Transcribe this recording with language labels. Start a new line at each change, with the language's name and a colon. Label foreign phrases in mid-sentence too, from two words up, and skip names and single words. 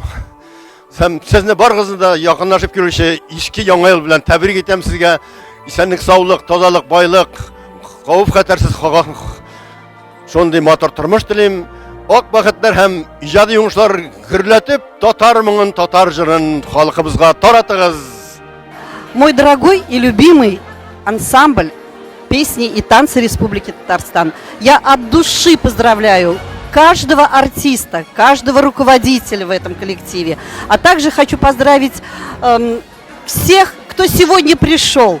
Tatar: Сезне барыгызны да якынлашып күрүче иске яңа ел белән тәбрик итәм сезгә. Исәнлек, саулык, тазалык, байлык, хәвеф-хәтәрсез шундый мотор тормыш телим. Ак бәхетләр һәм иҗади уңышлар гөрләтеп, татар моңын, татар җырын халкыбызга таратыгыз.
Russian: Мой дорогой и любимый ансамбль песни и танцы Республики Татарстан, я от души поздравляю каждого артиста, каждого руководителя в этом коллективе. А также хочу поздравить всех, кто сегодня пришел.